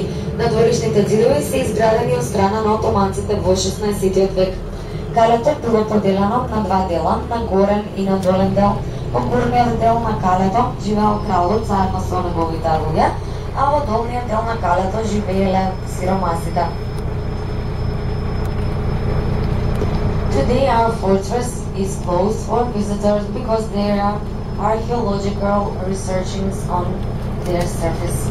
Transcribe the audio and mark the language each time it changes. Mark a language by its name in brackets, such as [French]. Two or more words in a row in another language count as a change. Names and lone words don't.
[Macedonian] Надворешните ѕидови се изградени од страна на отоманците во 16 век. Калето било поделено на два дела, на горен и на долен дел. Во горниот дел на Калето живеел кралот заедно со неговите луѓе, а во долниот дел на Калето живееле сиромасите. [English] Today our fortress is closed for visitors because there are archaeological researchings on their surface.